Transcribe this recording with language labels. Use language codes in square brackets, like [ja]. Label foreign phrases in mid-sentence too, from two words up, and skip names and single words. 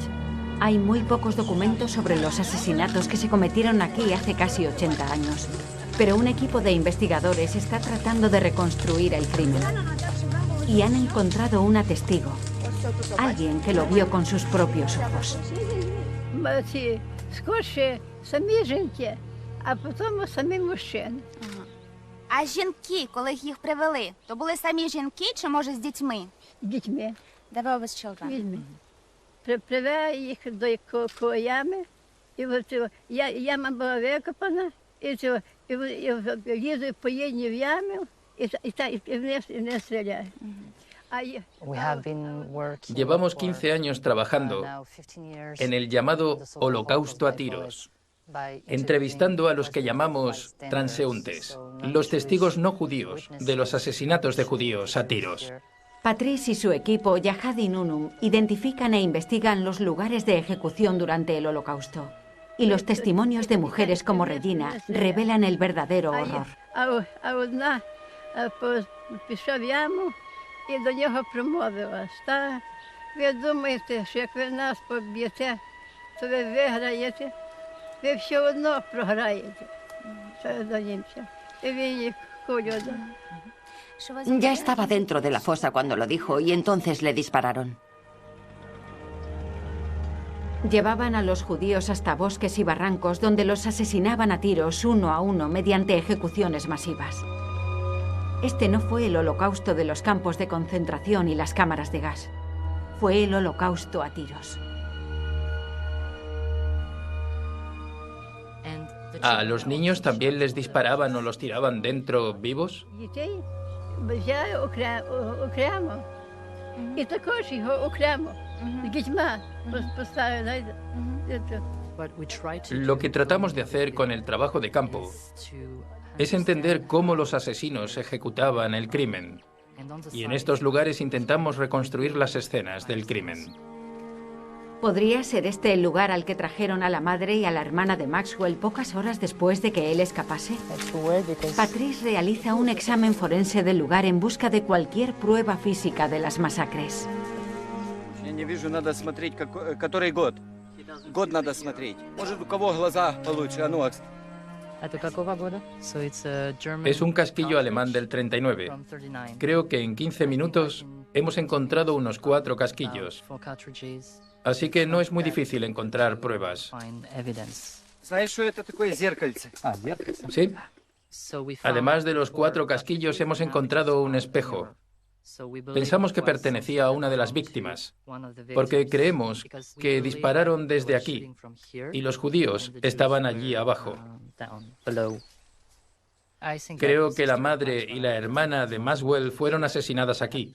[es] Hay muy pocos documentos sobre los asesinatos que se cometieron aquí hace casi 80 años. Pero un equipo de investigadores está tratando de reconstruir el crimen. Y han encontrado una testigo. Alguien que lo vio con sus propios ojos. [uk] А жінки, коли їх привели, то були самі жінки чи, може, з дітьми? Дітьми. [en] They were with children. [uk] Дітьми. Привели їх до ями, і яма була викопана, і лізуть поєдні в яму, і не стріляють. [es] Llevamos 15 años trabajando en el llamado Holocausto a tiros, entrevistando a los que llamamos transeúntes, los testigos no judíos de los asesinatos de judíos a tiros. Patrice y su equipo, Yahad y Nunum, identifican e investigan los lugares de ejecución durante el Holocausto. Y los testimonios de mujeres como Regina revelan el verdadero horror. [uk] І до нього промовила: ви думаєте, що як ви нас поб'єте, то ви виграєте, ви все одно програєте. До німця. І він їх кулю дав. [es] Ya estaba dentro de la fosa cuando lo dijo y entonces le dispararon. Llevaban a los judíos hasta bosques y barrancos donde los asesinaban a tiros uno a uno mediante ejecuciones masivas. Este no fue el holocausto de los campos de concentración y las cámaras de gas. Fue el holocausto a tiros. ¿A los niños también les disparaban o los tiraban dentro vivos? [uk] Дітей взяли окремо. І також його окремо. З дітьми поставили. [es] Lo que tratamos de hacer con el trabajo de campo es entender cómo los asesinos ejecutaban el crimen. Y en estos lugares intentamos reconstruir las escenas del crimen. ¿Podría ser este el lugar al que trajeron a la madre y a la hermana de Maxwell pocas horas después de que él escapase? Patrice realiza un examen forense del lugar en busca de cualquier prueba física de las masacres. [ru] Я не вижу, надо смотреть, который год. Год надо смотреть. Может, у кого глаза получше, а ну, [es] Es un casquillo alemán del 39. Creo que en 15 minutos hemos encontrado unos 4 casquillos. Así que no es muy difícil encontrar pruebas. [ru] Знаешь, что это такое зеркальце? [es] ¿Sí? Además de los 4 casquillos, hemos encontrado un espejo. Pensamos que pertenecía a una de las víctimas, porque creemos que dispararon desde aquí y los judíos estaban allí abajo. Creo que la madre y la hermana de Maxwell fueron asesinadas aquí.